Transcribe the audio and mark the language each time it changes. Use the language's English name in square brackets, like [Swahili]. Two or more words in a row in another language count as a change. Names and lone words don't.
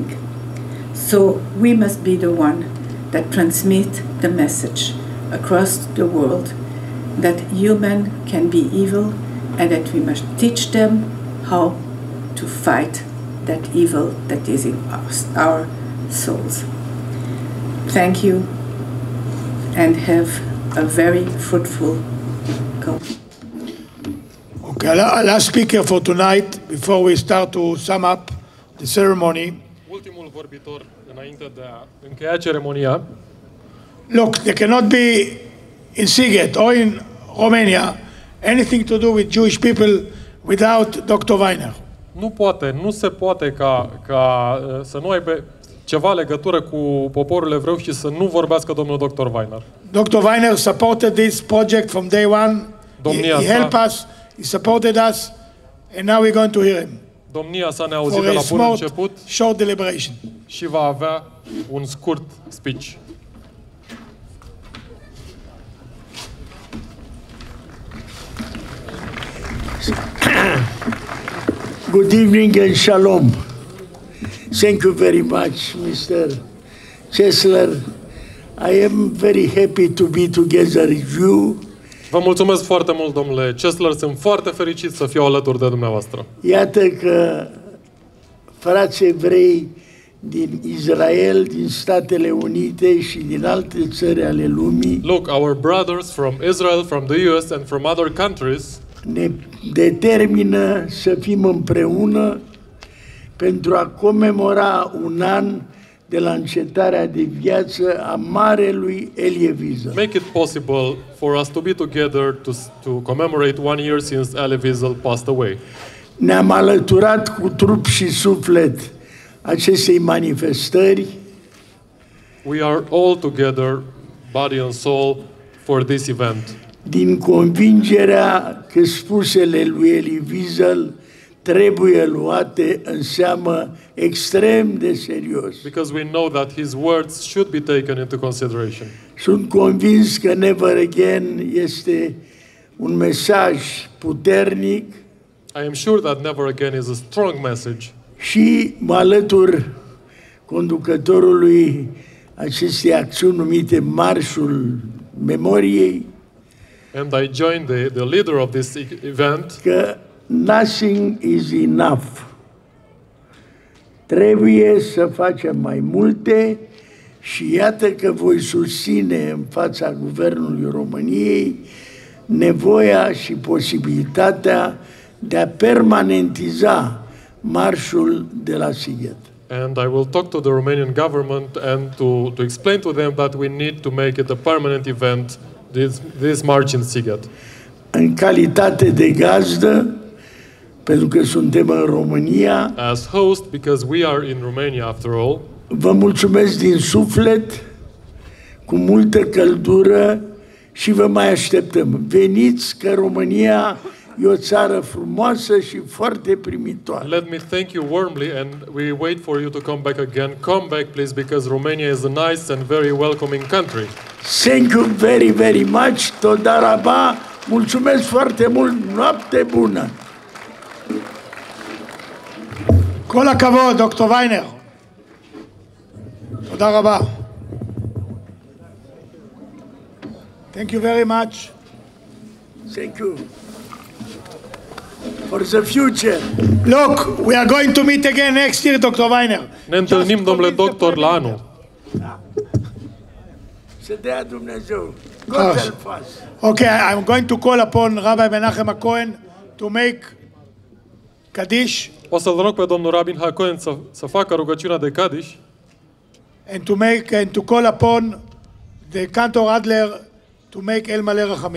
[English] So we must be the one that transmit the message across the world that human can be evil and that we must teach them how to fight that evil that is in our souls. Thank you and have a very fruitful go. Okay, our last speaker for tonight, before we start to sum up the ceremony. [Romanian] Ultimul vorbitor înainte de a încheia ceremonia. [English] Look, there cannot be in Sighet or in Romania anything to do with Jewish people without Dr. Weiner. [Romanian] Nu se poate ca să nu aibă ceva legătură cu poporul evreu și să nu vorbească domnul Dr. Weiner. [English] Dr. Weiner supported this project from day one. He helped us, he supported us, and now we're going to hear him. [Romanian] Domnia sa ne-a auzit de la bun început [English] short deliberation. [Romanian] Și va avea un scurt speech. [English] Good evening and shalom. Thank you very much, Mr. Chesler. I am very happy to be together with you. [Romanian] Vă mulțumesc foarte mult, domnule Chesler. Sunt foarte fericit să fiu alături de dumneavoastră. Iată că frați evrei din Israel, din Statele Unite și din alte țări ale lumii. [English] Look, our brothers from Israel, from the US and from other countries [Romanian] ne determină să fim împreună pentru a comemora un an de la încetarea de viață a marelui Elie Wiesel. [English] Make it possible for us to be together to commemorate 1 year since Elie Wiesel passed away. [Romanian] Ne-am alăturat cu trup și suflet acestei manifestări. [English] We are all together, body and soul, for this event. [Romanian] Din convingerea că spusele lui Elie Wiesel trebuie luate în seamă extrem de serios. [English] Because we know that his words should be taken into consideration. [Romanian] Sunt convins că [English] Never Again [Romanian] este un mesaj puternic. [English] I am sure that Never Again is a strong message. [Romanian] Și mă alătur conducătorului acestei acțiuni numite Marșul Memoriei. [English] And I join the leader of this event. Că nothing is enough. [Romanian] Trebuie să facem mai multe și iată că voi susține în fața Guvernului României nevoia și posibilitatea de a permanentiza marșul de la Sighet. [English] And I will talk to the Romanian government and to explain to them that we need to make it a permanent event, this march in Sighet. [Romanian] În calitate de gazdă, pentru că suntem în România, [English] as host, because we are in Romania after all, [Romanian] vă mulțumesc din suflet, cu multă căldură și vă mai așteptăm. Veniți că România e o țară frumoasă și foarte primitoare. [English] Let me thank you warmly and we wait for you to come back again. Come back please because Romania is a nice and very welcoming country. Thank you very, very much. [Hebrew] תודה רבה. [Romanian] Mulțumesc foarte mult. Noapte bună. [Hebrew] כל הכבוד, דוקטור ויינר. תודה רבה. [English] Thank you very much. Thank you. For the future. Look, we are going to meet again next year, Dr. Weiner. [Romanian] Ne întâlnim, domnule doctor, la anul. Să dea Dumnezeu. [English] God help us. Okay, I'm going to call upon Rabbi Menachem Cohen to make Kaddish. [Romanian] O să-l rog pe domnul Rabin Hacohen să facă rugăciunea de Kaddish. [English] And to call upon the cantor Adler to make El Maleh Rachamim.